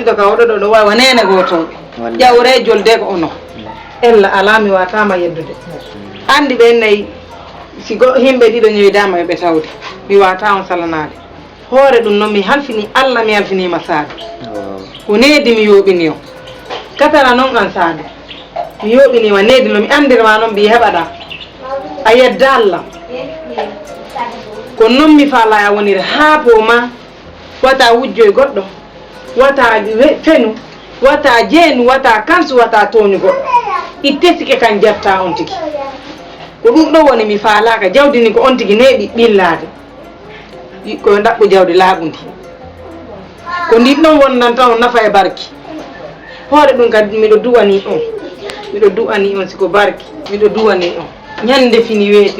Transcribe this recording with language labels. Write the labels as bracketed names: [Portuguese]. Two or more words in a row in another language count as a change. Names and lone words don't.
[Fula] ɗiɗo ka oɗo ɗo ɗo wawa nene gotoɓe ƴawre jolde ko ono ella ala mi watama yeddude andi ɓen nayyi si himɓe ɗiɗo ñoydama ɓe tawde mi wata on salanade hoore ɗum noon mi halfini Allah mi halfinima Sadio ko needi mi yoɓini o katara noon an Sadio mi yoɓinima needi no mi andirma noon mbi heɓaɗa a yedda Allah ko noon mi faala a woniri ha pooma wata wujjoye goɗɗo wata fenu wata jeenu wata kansu wata tooñu goɗɗo itte sike kan jetta on tigi ko ɗum ɗo woni mi faalaka jawdi ni ko on tigi neeɓi ɓillade koye ɗaɓɓu jawdi laaɓudi ko ndin ɗon wonnanta on nafa e barki hoore ɗum kadi miɗo duwani on siko barki miɗo duwani on ñande fini weeti